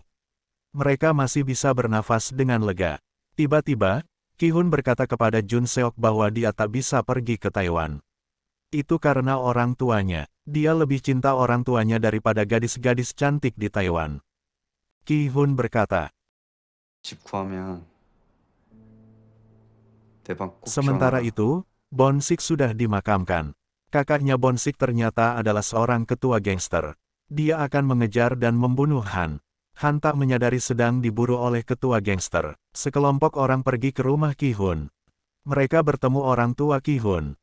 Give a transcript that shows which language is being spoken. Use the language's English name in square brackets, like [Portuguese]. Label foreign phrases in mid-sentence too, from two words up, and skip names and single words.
[Indonesian] Mereka masih bisa bernafas dengan lega. Tiba-tiba, Ki-hun berkata kepada Jun Seok bahwa dia tak bisa pergi ke Taiwan. Itu karena orang tuanya. Dia lebih cinta orang tuanya daripada gadis-gadis cantik di Taiwan. Ki-hun berkata, [Korean] 집 구하면 대방 꼭 [Indonesian] sementara itu, Bonsik sudah dimakamkan. Kakaknya Bonsik ternyata adalah seorang ketua gangster. Dia akan mengejar dan membunuh Han. Han tak menyadari sedang diburu oleh ketua gangster. Sekelompok orang pergi ke rumah Ki-hun. Mereka bertemu orang tua Ki-hun.